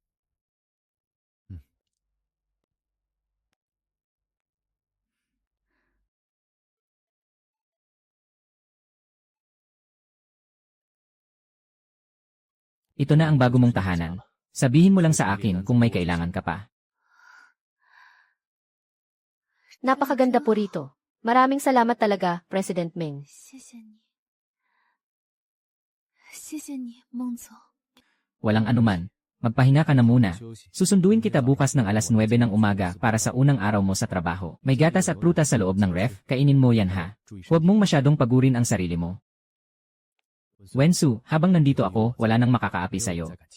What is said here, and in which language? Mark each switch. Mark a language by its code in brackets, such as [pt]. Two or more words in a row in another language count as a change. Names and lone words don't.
[tl] Ito na ang bago mong tahanan. Sabihin mo lang sa akin kung may kailangan ka pa. Napakaganda po rito. Maraming salamat talaga, President Meng. [zh] 谢谢你，谢谢你，孟总。 [tl] Walang anuman. Magpahinga ka na muna. Susunduin kita bukas ng alas 9 ng umaga para sa unang araw mo sa trabaho. May gatas at prutas sa loob ng ref, kainin mo yan ha. Huwag mong masyadong pagurin ang sarili mo. Wensu, habang nandito ako, wala nang makakaapi sa'yo.